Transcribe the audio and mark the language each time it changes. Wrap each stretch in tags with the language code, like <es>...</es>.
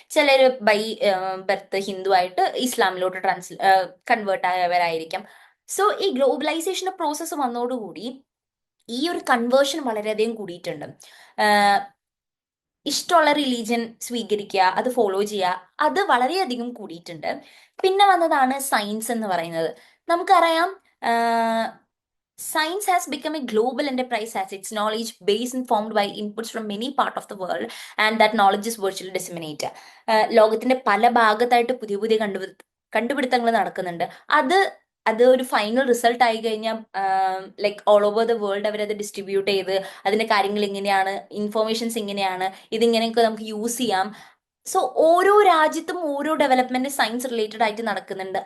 <ml>ചിലർ</ml> <en>by birth</en> <ml>Hindu ആയിട്ട് ഇസ്ലാമിലോട്ട് convert ആയവരായിരിക്കാം. So ഈ ഗ്ലോബലൈസേഷന്റെ പ്രോസസ്സ് വന്നതോടുകൂടി ഈ ഒരു കൺവേർഷൻ വളരെയധികം കൂടിയിട്ടുണ്ട്. ഇഷ്ടമുള്ള റിലീജിയൻ സ്വീകരിക്കുക, അത് ഫോളോ ചെയ്യുക, അത് വളരെയധികം കൂടിയിട്ടുണ്ട്. പിന്നെ വന്നതാണ് സയൻസ് എന്ന് പറയുന്നത്. നമുക്കറിയാം,</ml> <en>science has become a global enterprise as its knowledge base informed by inputs from many part of the world, and that knowledge is virtually disseminated.</en> <ml>ലോകത്തിന്റെ പല ഭാഗത്തായിട്ട് പുതിയ പുതിയ കണ്ടുപിടുത്തങ്ങൾ നടക്കുന്നുണ്ട്. അത് അത് ഒരു ഫൈനൽ റിസൾട്ട് ആയി കഴിഞ്ഞാൽ</ml> <en>like all over the world</en> <ml>അവരത് ഡിസ്ട്രിബ്യൂട്ട് ചെയ്ത് അതിന്റെ കാര്യങ്ങൾ ഇങ്ങനെയാണ്, ഇൻഫോർമേഷൻസ് ഇങ്ങനെയാണ്, ഇതിങ്ങനെയൊക്കെ നമുക്ക് യൂസ് ചെയ്യാം. സോ ഓരോ രാജ്യത്തും ഓരോ ഡെവലപ്മെന്റ് സയൻസ് റിലേറ്റഡ് ആയിട്ട് നടക്കുന്നുണ്ട്.</ml>